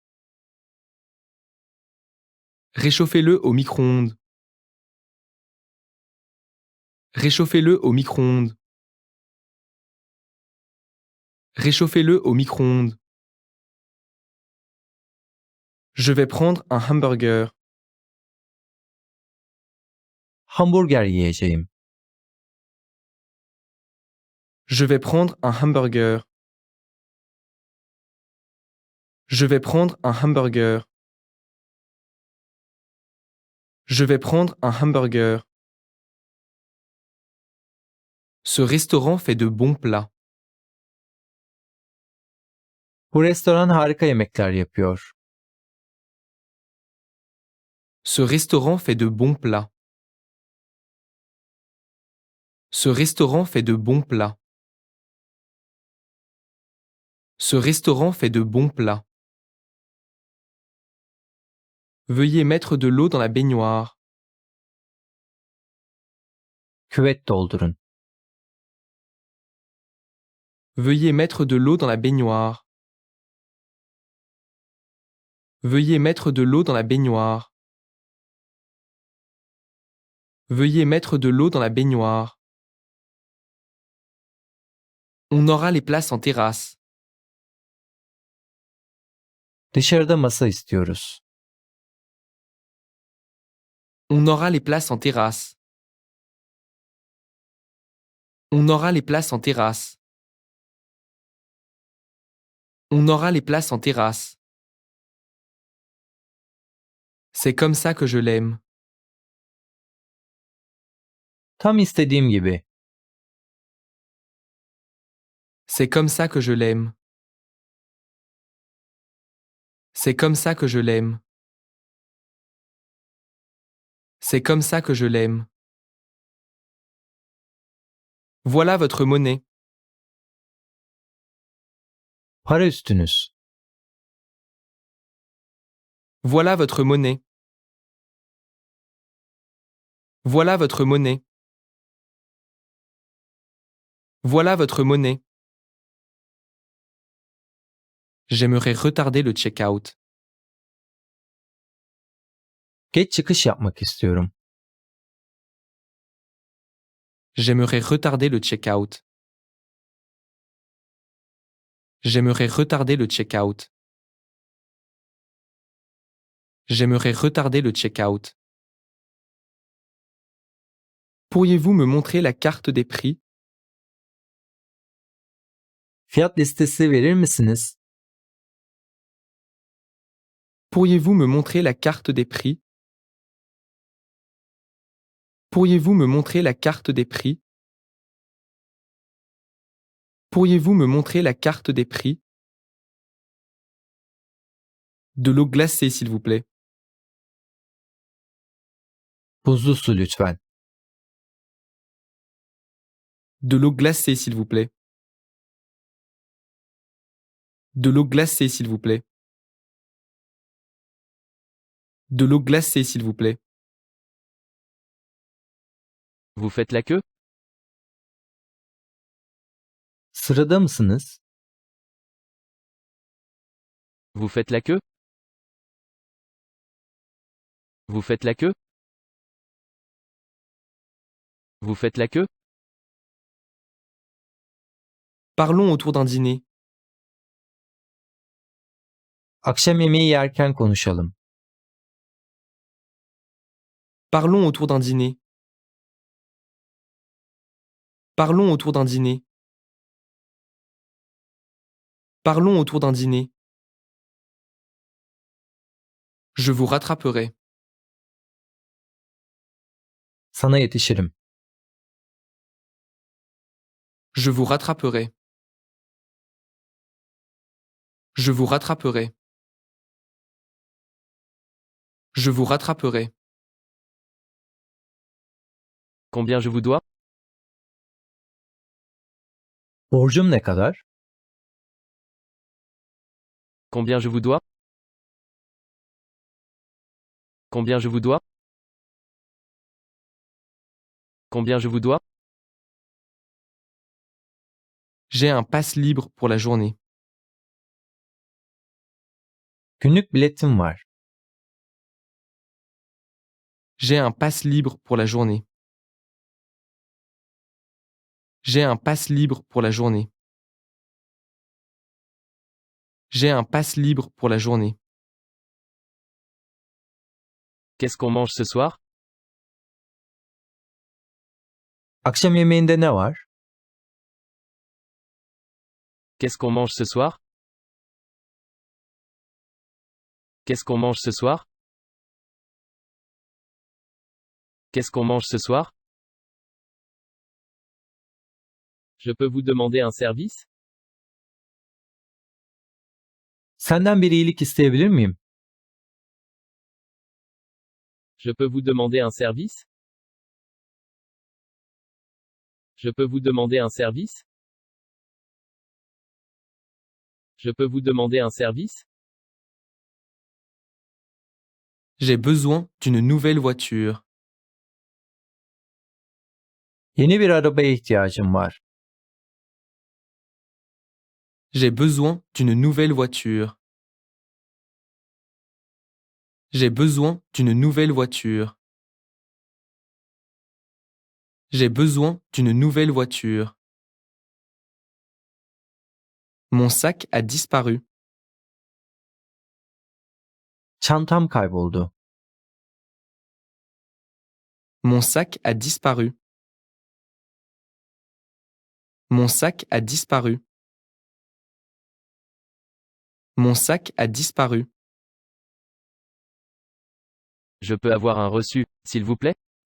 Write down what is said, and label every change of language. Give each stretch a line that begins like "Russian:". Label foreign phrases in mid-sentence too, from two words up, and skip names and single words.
French: Réchauffez-le au micro-ondes. Réchauffez-le au micro-ondes. Réchauffez-le au micro-ondes. Je vais prendre un hamburger.
Turkish: Hamburger yiyeceğim.
French: Je vais prendre un hamburger. Je vais prendre un hamburger. Je vais prendre un hamburger. Ce restaurant fait de bons plats.
Turkish: Bu restoran harika yemekler yapıyor.
French: Ce restaurant fait de bons plats. Ce restaurant fait de bons plats. Ce restaurant fait de bons plats. Veuillez mettre de l'eau dans la baignoire.
Turkish: Küvet doldurun.
French: Veuillez mettre de l'eau dans la baignoire. Veuillez mettre de l'eau dans la baignoire. Veuillez mettre de l'eau dans la baignoire. On aura les places en terrasse.
Turkish: Dışarıda masa istiyoruz.
French: On aura les places en terrasse. On aura les places en terrasse. On aura les places en terrasse. C'est comme ça que je l'aime.
Turkish: Tam istediğim gibi.
French: C'est comme ça que je l'aime. C'est comme ça que je l'aime. C'est comme ça que je l'aime. Voilà votre monnaie.
Turkish: Para üstünüz.
French: Voilà votre monnaie. Voilà votre monnaie. Voilà votre monnaie. J'aimerais retarder le check-out.
Turkish: Geç çıkış yapmak istiyorum.
French: J'aimerais retarder le check-out. J'aimerais retarder le check-out. J'aimerais retarder le check-out. Pourriez-vous me montrer la carte des prix?
Turkish: Fiyat listesi verir misiniz?
French: Pourriez-vous me montrer la carte des prix? Pourriez-vous me montrer la carte des prix? Pourriez-vous me montrer la carte des prix? De l'eau glacée, s'il vous plaît.
Turkish: Buzlu su lütfen.
French: De l'eau glacée, s'il vous plaît. De l'eau glacée, s'il vous plaît. De l'eau glacée, s'il vous plaît. Vous faites la queue?
Turkish: Sırada mısınız?
French: Vous faites la queue? Vous faites la queue? Vous faites la queue? Parlons autour d'un dîner.
Turkish: Akşam yemeği yerken konuşalım.
French: Parlons autour d'un dîner. Parlons autour d'un dîner. Parlons autour d'un dîner. Je vous rattraperai.
Turkish: Sana yetişirim.
French: Je vous rattraperai. Je vous rattraperai. Je vous rattraperai. Combien je vous dois?
Turkish: Borcum ne kadar?
French: Combien je vous dois? Combien je vous dois? Combien je vous dois? J'ai un pass libre pour la journée.
Turkish: Günlük biletim var.
French: J'ai un pass libre pour la journée. J'ai un pass libre pour la journée. J'ai un pass libre pour la journée. Qu'est-ce qu'on mange ce soir?
Turkish: Akşam yemeğinde ne var?
French: Qu'est-ce qu'on mange ce soir? Qu'est-ce qu'on mange ce soir? Qu'est-ce qu'on mange ce soir? Je peux vous demander un service?
Turkish: Senden bir iyilik isteyebilir miyim?
French: Je peux vous demander un service? Je peux vous demander un service? Je peux vous demander un service? J'ai besoin d'une nouvelle voiture.
Turkish: Yeni bir arabaya ihtiyacım var.
French: J'ai besoin d'une nouvelle voiture. J'ai besoin d'une nouvelle voiture. J'ai besoin d'une nouvelle voiture. Mon sac a disparu.
Turkish: Çantam kayboldu.
French: Mon sac a disparu. Mon sac a disparu. Mon sac a disparu. Je peux avoir un reçu, s'il vous plaît?